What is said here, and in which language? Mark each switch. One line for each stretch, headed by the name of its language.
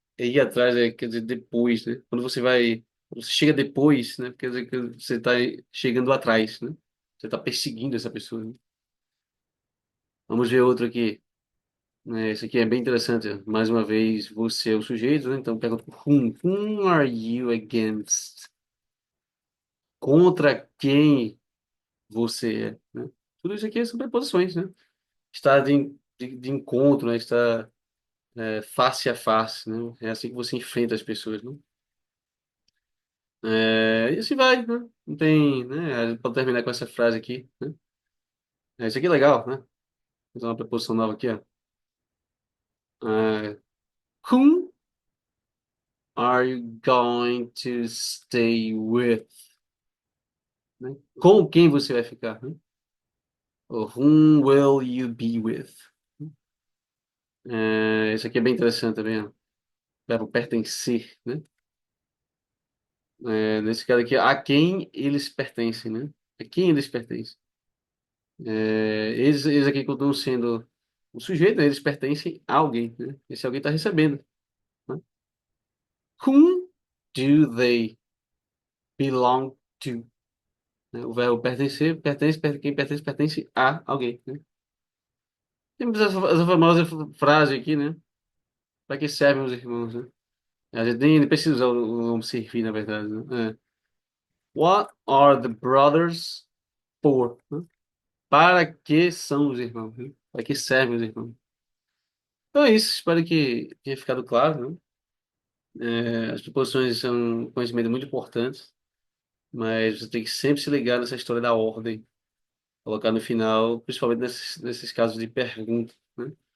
Portuguese: É ir atrás, quer dizer, depois, né? Quando você chega depois, né? Quer dizer que você está chegando atrás, né? Você está perseguindo essa pessoa, né? Vamos ver outro aqui. Esse aqui é bem interessante. Mais uma vez, você é o sujeito, né? Então, pergunta
English: whom are you against?
Portuguese: Contra quem você é, né? Tudo isso aqui são preposições, né? Está de encontro, né? Está face a face, né? É assim que você enfrenta as pessoas, né? E assim vai, né? Não tem, né? A gente pode terminar com essa frase aqui, né? Isso aqui é legal, né? Vou fazer uma preposição nova aqui, ó.
English: É, whom are you going to stay with?
Portuguese: Né? Com quem você vai ficar, né? Ou
English: whom will you be with?
Portuguese: Isso aqui é bem interessante também, ó. Verbo pertencer, né? Nesse caso aqui, a quem eles pertencem, né? A quem eles pertencem. Eles aqui continuam sendo o sujeito, né? Eles pertencem a alguém, né? Esse alguém está recebendo, né?
English: Whom do they belong to?
Portuguese: Né? O verbo pertencer, quem pertence, pertence a alguém, né? Temos essa famosa frase aqui, né? Para que servem os irmãos, né? A gente nem precisa usar o nome servir, na verdade, né?
English: What are the brothers for?
Portuguese: Né? Para que são os irmãos? Né? Para que servem os irmãos? Então é isso, espero que tenha ficado claro, né? As proposições são um conhecimento muito importante, mas você tem que sempre se ligar nessa história da ordem, colocar no final, principalmente nesses casos de pergunta, né?